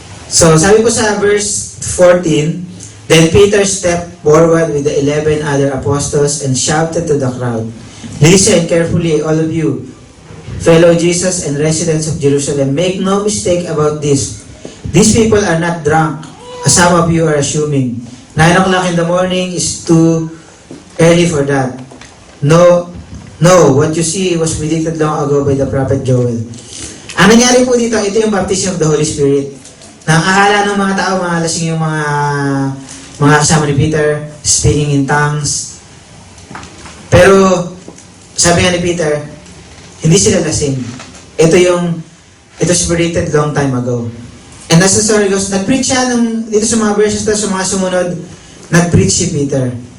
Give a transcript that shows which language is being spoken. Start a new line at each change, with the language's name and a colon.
English: So,
Filipino: sabi po sa
English: verse 14, Then Peter stepped forward with the 11 other apostles and shouted to the crowd, Listen carefully, all of you, fellow Jesus and residents of Jerusalem, make no mistake about this. These people are not drunk, as some of you are assuming. 9 o'clock in the morning is too early for that. No, what you see was predicted long ago by the prophet Joel.
Filipino: Ang nangyari po dito, ito yung baptism of the Holy Spirit. Na ang akala ng mga tao, mga lasing yung mga kasama ni Peter,
English: speaking in tongues.
Filipino: Pero, sabi nga ni Peter, hindi sila lasing.
English: Ito was predicted long time ago. And as the story goes,
Filipino: nag-preach siya dito sa mga verses na sa mga sumunod, nag-preach si Peter.